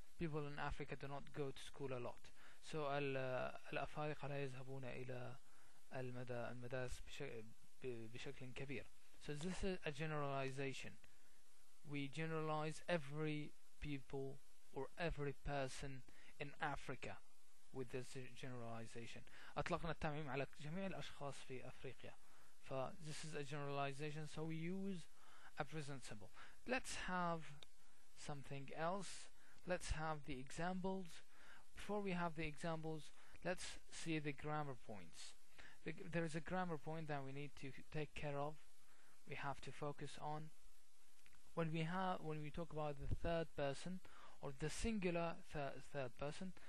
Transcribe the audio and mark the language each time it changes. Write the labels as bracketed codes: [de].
[en] People in Africa do not go to school a lot. [ar] So الأفارقة لا يذهبون إلى المدارس بشكل كبير. [en] So this is a generalization. We generalize every people or every person in Africa with this generalization. [ar] أطلقنا التعميم على جميع الأشخاص في أفريقيا. [en] This is a generalization, so we use a present symbol. Let's have something else. Let's have the examples. Before we have the examples, let's see the grammar points. There is a grammar point that we need to take care of. We have to focus on when we talk about the third person or the singular third person.